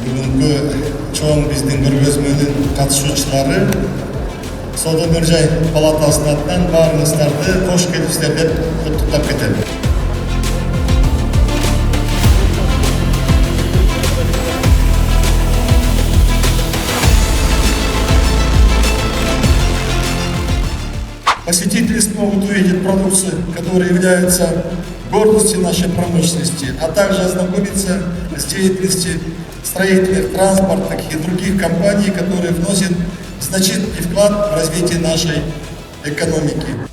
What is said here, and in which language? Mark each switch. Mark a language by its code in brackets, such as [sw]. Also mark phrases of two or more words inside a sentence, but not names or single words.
[ky] бүгүнкү чоң биздин көргөзмөнүн катышуучулары Соода жай палатасынын атынан баарыңыздарды кош келипсиздер деп куттуктап кетем. [ru] Посетители смогут увидеть продукцию, которая является гордостью нашей промышленности, а также ознакомиться с деятельностью строительных, транспортных и других компаний, которые вносят значительный вклад в развитие нашей экономики.